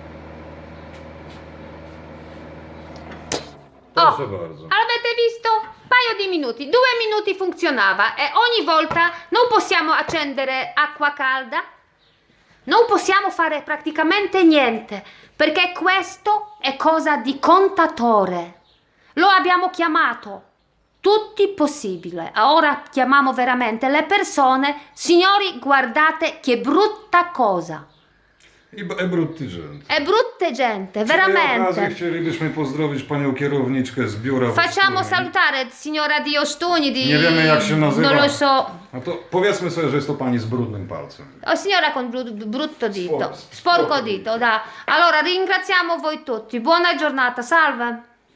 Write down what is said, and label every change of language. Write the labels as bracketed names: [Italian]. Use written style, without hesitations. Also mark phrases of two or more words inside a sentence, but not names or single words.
[Polish] Proszę bardzo. [Italian] Avete visto? paio di minuti, 2 minuti funzionava e ogni volta non possiamo accendere acqua calda, non possiamo fare praticamente niente, perché questo è cosa di contatore. Lo abbiamo chiamato tutti possibile. Ora chiamiamo veramente le persone. Signori, guardate che brutta cosa. I brutti gente. È brutta gente, [Polish] Przy tej okazji [Italian] veramente. [Polish] chcielibyśmy pozdrowić panią kierowniczkę z biura w [Italian] Facciamo Ostuni. salutare signora di Ostuni, di... [Polish] Nie wiemy jak się nazywa. [Italian] Non lo so. [Polish] No to powiedzmy sobie, że jest to pani z brudnym palcem. [Italian] Oh, signora con brutto dito. Sporco Sporco dito, da. Allora ringraziamo voi tutti. Buona giornata, salve.